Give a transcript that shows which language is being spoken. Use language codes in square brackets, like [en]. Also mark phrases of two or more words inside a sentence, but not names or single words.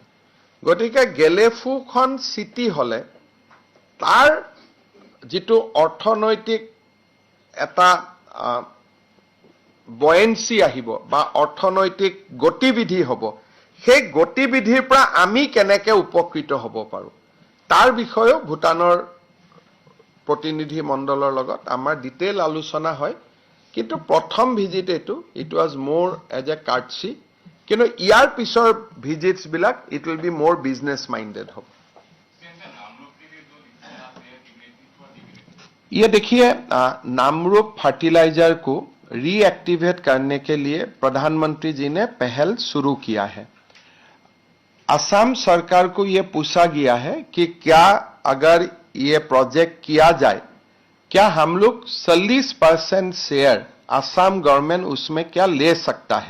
[as] গতিকে গেলেফুখন চিটি হলে তাৰ যিটো অৰ্থনৈতিক এটা বয়েন্সি আহিব বা অৰ্থনৈতিক গতিবিধি হ'ব, সেই গতিবিধিৰ পৰা আমি কেনেকৈ উপকৃত হ'ব পাৰো তাৰ বিষয়েও ভূটানৰ প্ৰতিনিধি মণ্ডলৰ লগত আমাৰ ডিটেইল আলোচনা হয়। কিন্তু প্ৰথম ভিজিট এইটো, [en] it was [as] মোৰ [en] as a courtesy, [as] কিন্তু ইয়াৰ পিছৰ ভিজিটছবিলাক [en] it will be [as] মোৰ [en] business minded [as] হ'ব। [hi] ये देखिए, नामरूप फर्टिलाइजर को रीएक्टिवेट करने के लिए प्रधानमंत्री जी ने पहल शुरू किया है। असम सरकार को यह पूछा गया है कि क्या अगर ये प्रोजेक्ट किया जाए, क्या हम लोग 40% शेयर असम गवर्नमेंट उसमें क्या ले सकता है।